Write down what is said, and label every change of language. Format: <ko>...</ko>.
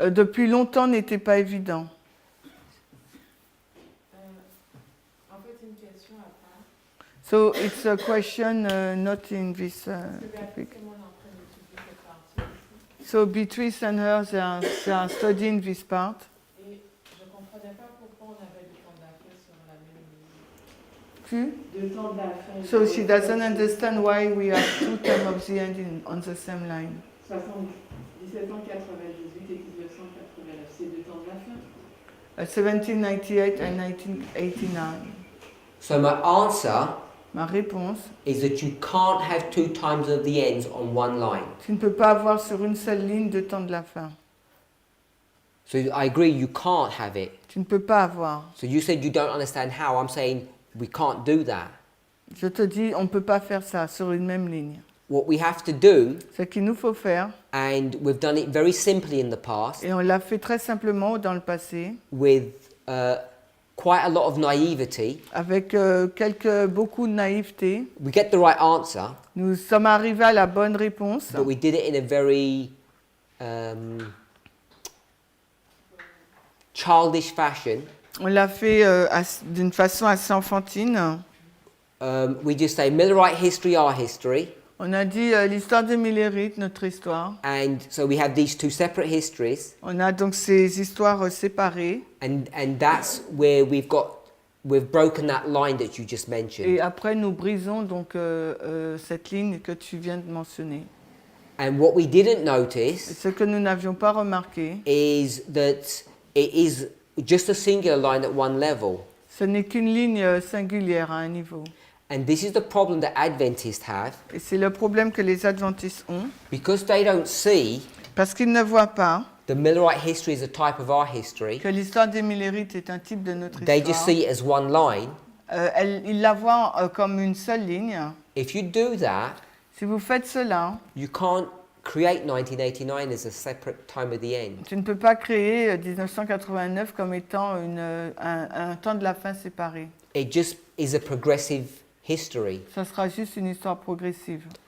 <fr>depuis longtemps n'était pas évident. En fait, une question à part.</fr> <en>So it's a question not in this</en> <fr>Parce que</fr> <en>topic.</en> <fr>comment on est en train d'étudier cette partie ici.</fr> <en>So Beatrice and her, they are studying this part.</en> <fr>Et je ne comprenais pas pourquoi on avait du temps d'affaires sur la même ligne. Tu? De temps de la fin.</fr> <en>So she doesn't understand why we have two terms of the end on the same line.</en> <fr>1798 et 1989, c'est de temps de la fin.</fr> <en>1798 and 1989. So my answer</en> <fr>Ma réponse,</fr> <en>is that you can't have 2 times of the ends on one line.</en> <fr>tu ne peux pas avoir sur une seule ligne deux temps de la fin.</fr> <en>So I agree you can't have it.</en> <fr>Tu ne peux pas avoir.</fr> <en>So you said you don't understand how. I'm saying we can't do that.</en> <fr>Je te dis, on ne peut pas faire ça sur une même ligne.</fr> <en>What we have to do,</en> <fr>Ce qu'il nous faut faire,</fr> <en>and we've done it very simply in the past,</en> <fr>et on l'a fait très simplement dans le passé,</fr> <en>with quite a lot of naivety,</en> <fr>avec beaucoup de naïveté,</fr> <en>we get the right answer,</en> <fr>nous sommes arrivés à la bonne réponse,</fr> <en>but we did it in a very childish fashion.</en> <fr>on l'a fait d'une façon assez enfantine.</fr> <en>We just say Millerite history, our history,</en> <fr>On a dit l'histoire des Millérites, notre histoire.</fr> <en>and so we have these 2 separate histories,</en> <fr>On a donc ces histoires séparées.</fr> <en>and that's where we've broken that line that you just mentioned.</en> <fr>Et après, nous brisons donc cette ligne que tu viens de mentionner.</fr> <en>And what we didn't</en> <fr>Et</fr> <en>notice</en> <fr>ce que nous n'avions pas remarqué,</fr> <en>is that it is just a singular line at one level.</en> <fr>ce n'est qu'une ligne singulière à un niveau.</fr> <en>And this is the problem that Adventists have,</en> <fr>Et c'est le problème que les adventistes ont,</fr> <en>because they don't see</en> <fr>parce qu'ils ne voient pas</fr> <en>the Millerite history as a type of our history.</en> <fr>que l'histoire des Millérites est un type de notre</fr> <en>They just</en> <fr>histoire.</fr> <en>see it as one line.</en> <fr>Ils la voient comme une seule ligne.</fr> <en>If you do that,</en> <fr>Si vous faites cela,</fr> <en>you can't create 1989 as a separate time of the end.</en> <fr>tu ne peux pas créer 1989 comme étant un temps de la fin séparé.</fr> <en>It just is a progressive history.</en> <fr>Ça sera juste une histoire progressive.</fr>